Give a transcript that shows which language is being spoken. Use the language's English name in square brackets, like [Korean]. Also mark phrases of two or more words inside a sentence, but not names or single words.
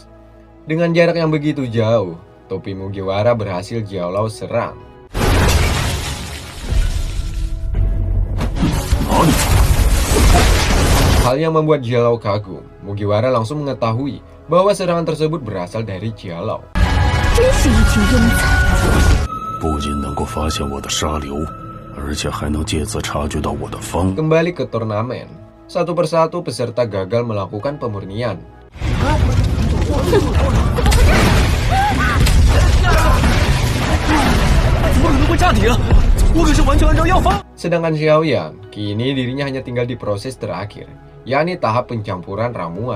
[Indonesian] Dengan jarak yang begitu jauh, topi Mugiwara berhasil Jialau serang. Hal yang membuat Jialau kagum, Mugiwara langsung mengetahui bahwa serangan tersebut berasal dari Jialau. [Chinese] 不仅能够发现我的沙流，而且还能借此察觉到我的方。 [Indonesian] Kembali ke turnamen, satu persatu peserta gagal melakukan pemurnian. Sedangkan Xiaoyan, kini dirinya hanya tinggal di proses terakhir, yakni tahap pencampuran ramuan.